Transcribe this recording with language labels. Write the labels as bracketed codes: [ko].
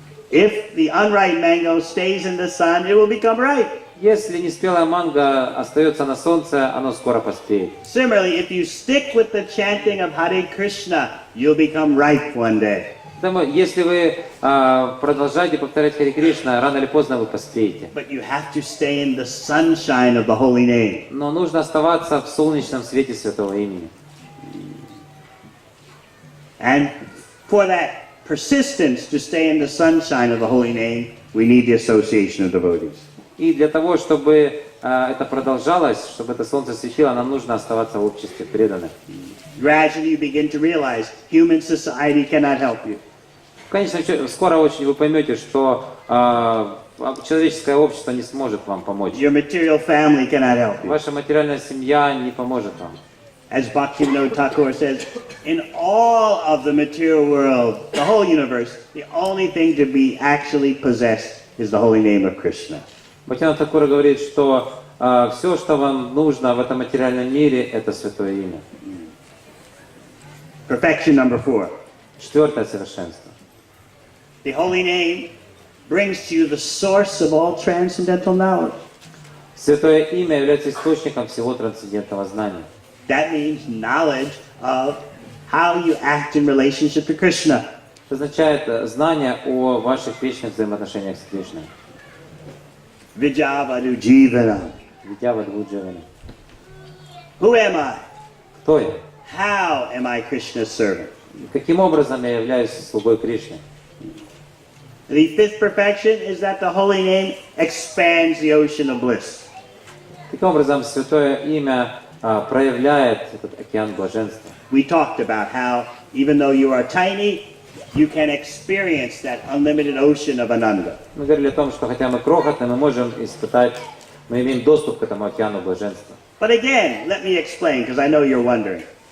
[en] If the unripe mango stays in the sun, it will become ripe. [ru] Если неспелая манго остается на солнце, оно скоро поспеет. [en] Similarly, if you stick with the chanting of Hare Krishna, you'll become ripe one day. [ru] Если вы продолжаете повторять Харе Кришна, рано или поздно вы поспеете. [en] But you have to stay in the sunshine of the holy name. [ru] Но нужно оставаться в солнечном свете святого имени. [en] And for that persistence to stay in the sunshine of the holy name, we need the association of devotees. [ru] И для того, чтобы это продолжалось, чтобы это солнце светило, нам нужно оставаться в обществе преданных. [en] Gradually you begin to realize human society cannot help you. [ru] Конечно, скоро очень вы поймете, что человеческое общество не сможет вам помочь. [en] Your material family cannot help you. [ru] Ваша материальная семья не поможет вам. [en] As Bhaktivinoda Thakur says, in all of the material world, the whole universe, the only thing to be actually possessed is the holy name of Krishna. [ru] Бхактивиданта Тхакур говорит, что все, что вам нужно в этом материальном мире, это святое имя. [en] Perfection number 4. [ru] Четвертое совершенство. [en] The holy name brings to you the source of all transcendental knowledge. [ru] Святое имя является источником всего трансцендентного знания. [en] That means knowledge of how you act in relationship to Krishna. [ru] Это означает знание о ваших вечных взаимоотношениях с Кришной. [sa] Vijavadu Jivanam. Видявадвуджавана. [en] Who am I? [ru] Кто я? [en] How am I Krishna's servant? [ru] Каким образом я являюсь слугой Кришны? [en] The fifth perfection is that the holy name expands the ocean of bliss. [ru] Таким образом, святое имя проявляет этот океан блаженства. [en] We talked about how even though you are tiny, you can experience that unlimited ocean of Ananda. [ru] Мы говорили о том, что хотя мы крохотные, мы можем испытать, мы имеем доступ к этому океану блаженства. [en] But again, let me explain, because I know you're wondering.